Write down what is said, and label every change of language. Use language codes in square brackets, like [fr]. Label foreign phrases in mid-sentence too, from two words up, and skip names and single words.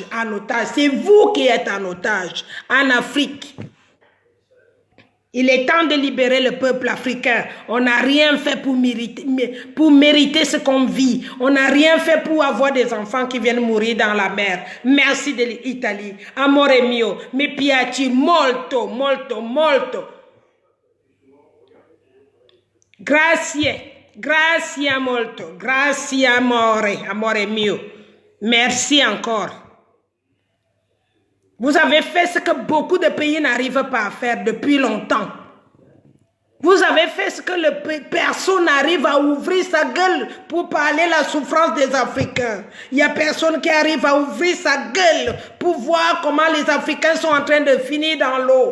[fr] En otage, c'est vous qui êtes en otage en Afrique. Il est temps de libérer le peuple africain. On n'a rien fait pour mériter ce qu'on vit. On n'a rien fait pour avoir des enfants qui viennent mourir dans la mer. Merci de l'Italie. [it] Amore mio, mi piaci molto, molto, molto. Grazie, grazie molto, grazie amore mio. [fr] Merci encore. Vous avez fait ce que beaucoup de pays n'arrivent pas à faire depuis longtemps. Vous avez fait ce que personne n'arrive à ouvrir sa gueule pour parler de la souffrance des Africains. Il n'y a personne qui arrive à ouvrir sa gueule pour voir comment les Africains sont en train de finir dans l'eau.